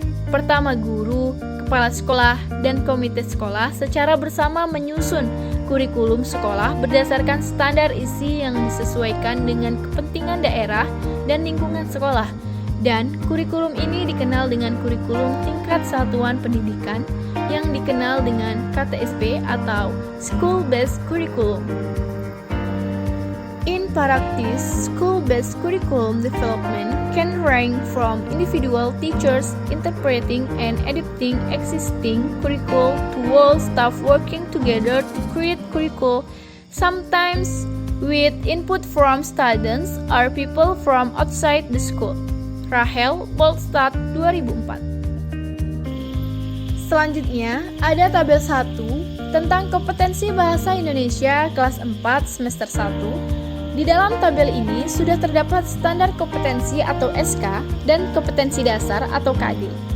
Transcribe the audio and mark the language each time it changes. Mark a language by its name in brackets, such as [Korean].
[Indonesian] Pertama, guru, kepala sekolah, dan komite sekolah secara bersama menyusun kurikulum sekolah berdasarkan standar isi yang disesuaikan dengan kepentingan daerah dan lingkungan sekolah. Dan kurikulum ini dikenal dengan kurikulum tingkat satuan pendidikan yang dikenal dengan KTSP atau [English] School Based Curriculum. In practice, school-based curriculum development can range from individual teachers interpreting and adapting existing curricula to whole staff working together to create curricula, sometimes with input from students or people from outside the school. Rahel Bolstad 2004. [Indonesian] Selanjutnya, ada tabel 1 tentang kompetensi bahasa Indonesia kelas 4 semester 1. Di dalam tabel ini sudah terdapat standar kompetensi atau SK dan kompetensi dasar atau KD.